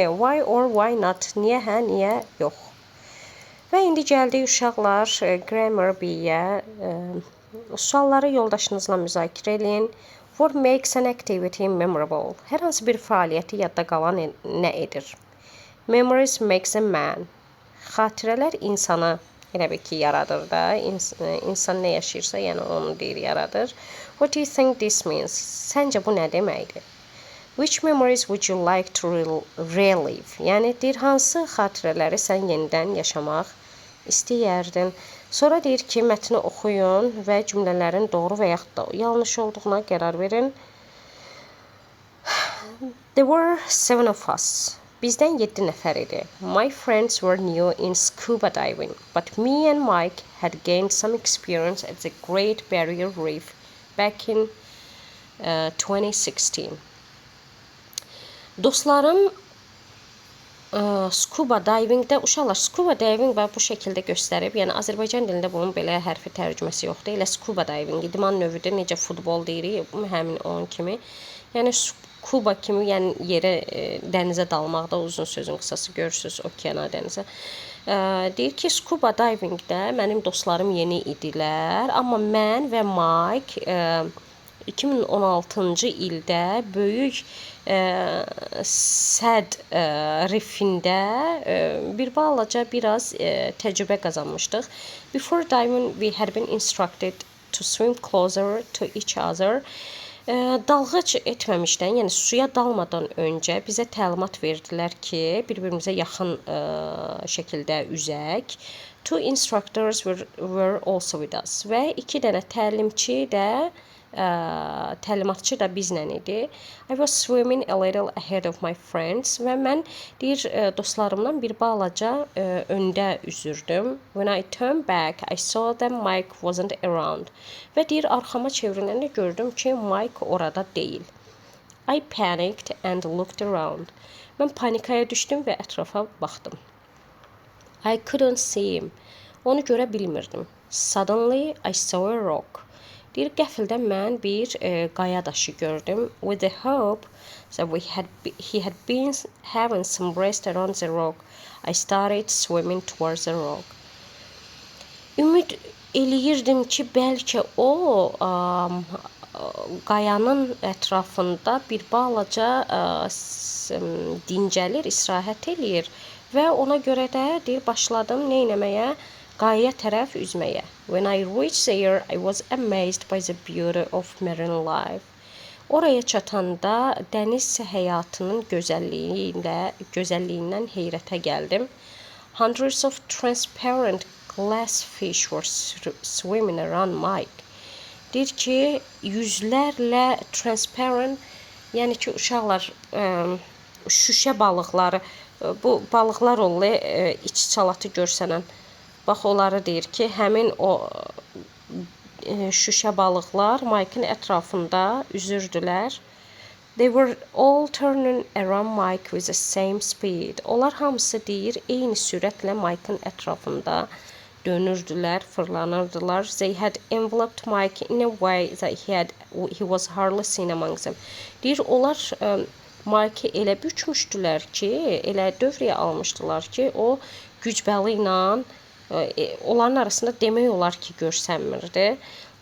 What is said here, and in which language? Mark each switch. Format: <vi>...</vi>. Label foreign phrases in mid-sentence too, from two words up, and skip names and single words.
<en>Why or why not?</en> <az>Niyə hə, niyə yox? Və indi gəldik uşaqlar grammar B-yə. Sualları yoldaşınızla müzakirə edin.</az> <en>What makes an activity memorable?</en> <az>Hər hansı bir fəaliyyəti yadda qalan nə edir?</az> <en>Memories makes a man.</en> <az>Xatirələr insanı elə bir ki, yaradır da. İnsan nə yaşayırsa, yəni onu deyir, yaradır.</az> <en>What do you think this means?</en> <az>Səncə bu nə deməkdir?</az> <en>Which memories would you like to relive?</en> <az>Yəni deyir, hansı xatirələri sən yenidən yaşamaq istəyərdin? Sonra deyir ki, mətni oxuyun və cümlələrin doğru və yaxud da yanlış olduğuna qərar verin.</az> <en>There were 7 of us.</en> <az>Bizdən 7 nəfər idi.</az> <en>My friends were new in scuba diving, but me and Mike had gained some experience at the Great Barrier Reef back in 2016.</en> <az>Dostlarım</az> <en>scuba divingdə,</en> <az>uşaqlar</az> <en>scuba diving</en> <az>və bu şəkildə göstərib, yəni Azərbaycan dilində bunun belə hərfi tərcüməsi yoxdur. Elə</az> <en>scuba diving</en> <az>idman növüdür, necə futbol deyirik, həmin onun kimi. Yəni scuba kimi, yəni yerə, dənizə dalmaqda, uzun sözün qısası görürsünüz, okeana, dənizə. Deyir ki,</az> <en>scuba divingdə</en> <az>mənim dostlarım yeni idilər, amma mən və Mike 2016-cı ildə böyük Səd rifində bir balaca biraz təcrübə qazanmışdıq.</az> <en>Before diving, we had been instructed to swim closer to each other.</en> <az>Dalğıc etməmişdən, yəni suya dalmadan öncə bizə təlimat verdilər ki, bir-birimizə yaxın şəkildə üzək.</az> <en>2 instructors were also with us.</en> <az>Və 2 dənə təlimçi də, təlimatçı da bizlə idi.</az> <en>I was swimming a little ahead of my friends</en> <az>və mən deyir, dostlarımdan bir balaca öndə üzürdüm.</az> <en>When I turned back, I saw that Mike wasn't around.</en> <az>Və deyir, arxama çevriləndə gördüm ki, Mike orada deyil.</az> <en>I panicked and looked around.</en> <az>Mən panikaya düşdüm və ətrafa baxdım.</az> <en>I couldn't see him.</en> <az>Onu görə bilmirdim.</az> <en>Suddenly, I saw a rock.</en> <az>Deyir, qəfildən mən bir qaya daşı gördüm.</az> <en>With the hope that he had been having some rest around the rock, I started swimming towards the rock.</en> <az>Ümid eləyirdim ki, bəlkə o qayanın ətrafında bir balaca dincəlir, istirahət eləyir və ona görə də deyir, başladım nə etməyə? Qayaya tərəf üzməyə.</az> <en>When I reached there, I was amazed by the beauty of marine life.</en> <az>Oraya çatanda dəniz həyatının gözəlliyindən heyrətə gəldim.</az> <en>Hundreds of transparent glass fish were swimming around Mike.</en> <az>Deyir ki, yüzlərlə transparent, yəni ki, uşaqlar şüşə balıqları, bu balıqlar olur, iç salatı görsənən. Bax, onları deyir ki, həmin o şüşə balıqlar Mike'ın ətrafında üzürdülər.</az> <en>They were all turning around Mike with the same speed.</en> <az>Onlar hamısı deyir, eyni sürətlə Mike'ın ətrafında dönürdülər, fırlanırdılar.</az> <en>They had enveloped Mike in a way that he was hardly seen among them.</en> <az>Deyir, onlar Mike'ı elə bükmüşdülər ki, elə dövrəyə almışdılar ki, o güc bəli ilə onların arasında demək olar ki, görsənmirdi.</az>